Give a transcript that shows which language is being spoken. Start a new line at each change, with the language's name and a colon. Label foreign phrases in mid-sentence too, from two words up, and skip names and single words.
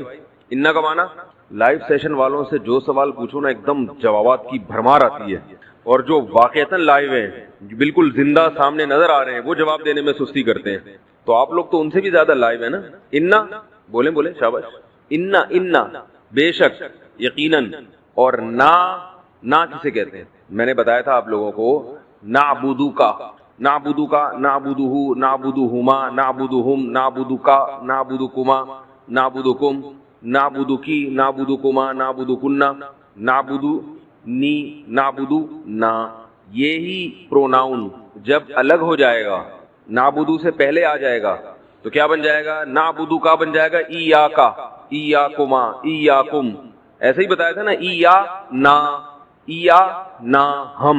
Urdu: انا کا معنی
English: live session
Urdu: والوں سے جو سوال پوچھو نا ایک دم جوابات کی بھرمار آتی ہے, اور جو واقعتاً لائیو ہیں بالکل زندہ سامنے نظر آ رہے ہیں وہ جواب دینے میں سستی کرتے ہیں. تو آپ لوگ تو ان سے بھی زیادہ لائیو ہیں نا. انا بولیں شاباش. انا بے شک, یقیناً. اور نا کسے کہتے ہیں؟ میں نے بتایا تھا آپ لوگوں کو. نعبدو کا,
Arabic: نعبدہ, نعبدہما, نعبدہم, نعبدکا, نعبدکما, نعبدکم, نعبدکی, نعبدکما, نعبدکنہ, نعبدنی, نعبدنا.
Urdu: یہی پروناؤن جب الگ ہو جائے گا, نعبدو سے پہلے آ جائے گا تو کیا بن جائے گا؟ نعبدو کا بن جائے گا
Arabic: ایاکا, ایاکما, ایاکم.
Urdu: ایسے ہی بتایا تھا نا. ایا نا ہم.